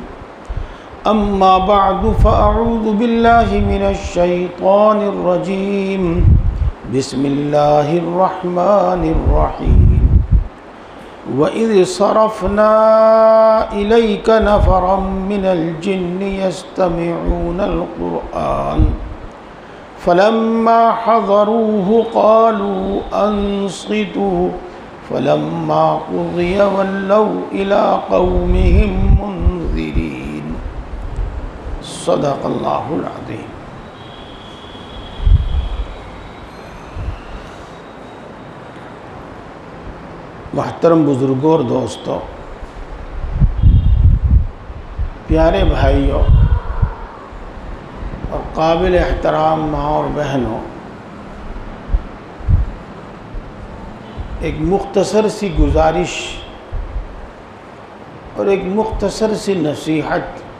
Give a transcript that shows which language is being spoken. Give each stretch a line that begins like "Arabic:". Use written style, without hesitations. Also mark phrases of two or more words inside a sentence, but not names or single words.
Arabic: أما بعد فأعوذ بالله من الشيطان الرجيم. بسم الله الرحمن الرحيم. وإذ صرفنا إليك نفرا من الجن يستمعون القرآن فلما حضروه قالوا أنصتوا فلما قضي ولوا إلى قومهم منذرين. صدق الله العظيم.
Urdu: محترم بزرگوں اور دوستوں، پیارے بھائیوں اور قابل احترام ماں اور بہنوں، ایک مختصر سی گزارش اور ایک مختصر سی نصیحت.